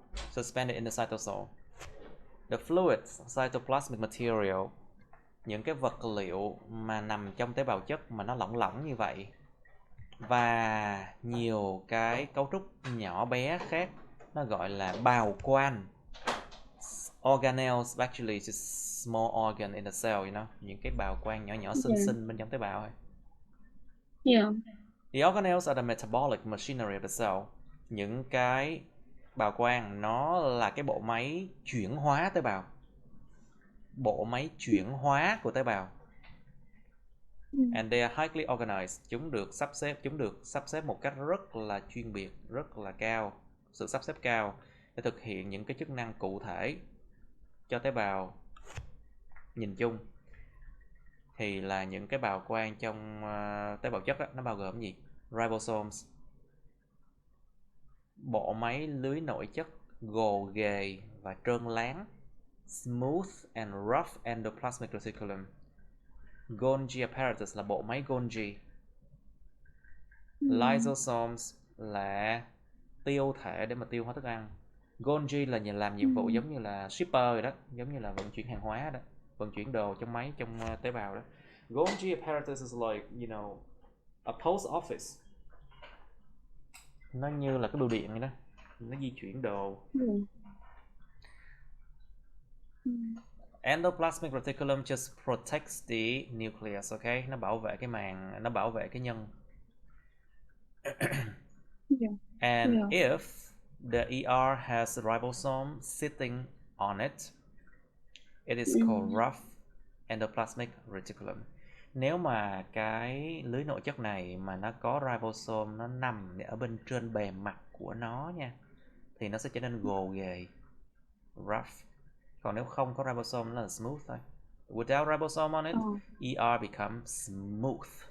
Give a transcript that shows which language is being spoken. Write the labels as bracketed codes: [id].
[en] Suspended in the cytosol. The fluids, cytoplasmic material, [vi] những cái vật liệu mà nằm trong tế bào chất mà nó lỏng như vậy, và nhiều cái cấu trúc nhỏ bé khác, nó gọi là bào quan. [en] Organelles actually just small organ in the cell, you know, [vi] những cái bào quan nhỏ xinh bên trong tế bào thôi. [en] The organelles are the metabolic machinery of the cell. [vi] Những cái bào quan nó là cái bộ máy chuyển hóa tế bào. Bộ máy chuyển hóa của tế bào. [en] And they are highly organized. [vi] Chúng được sắp xếp một cách rất là chuyên biệt, rất là cao, sự sắp xếp cao để thực hiện những cái chức năng cụ thể cho tế bào. Nhìn chung thì là những cái bào quan trong tế bào chất đó, nó bao gồm gì? Ribosomes, bộ máy lưới nội chất gồ ghề và trơn láng, [en] smooth and rough endoplasmic reticulum. [vi] Golgi apparatus là bộ máy Golgi. Lysosomes là tiêu thể để mà tiêu hóa thức ăn. Golgi là làm nhiệm vụ giống như là shipper rồi đó, giống như là vận chuyển hàng hóa đó, vận chuyển đồ trong máy, trong tế bào đó. [en] Golgi apparatus is like, you know, a post office. [vi] Nó như là cái bưu điện vậy đó, nó di chuyển đồ. [en] Endoplasmic reticulum just protects the nucleus, okay? [vi] Nó bảo vệ cái màng, nó bảo vệ cái nhân. [en] And if the ER has a ribosome sitting on it, it is called rough endoplasmic reticulum. [vi] Nếu mà cái lưới nội chất này mà nó có ribosome nó nằm ở bên trên bề mặt của nó nha, thì nó sẽ trở nên gồ ghề, rough. Còn nếu không có ribosome nó là smooth thôi. [en] Without ribosome on it, ER becomes smooth.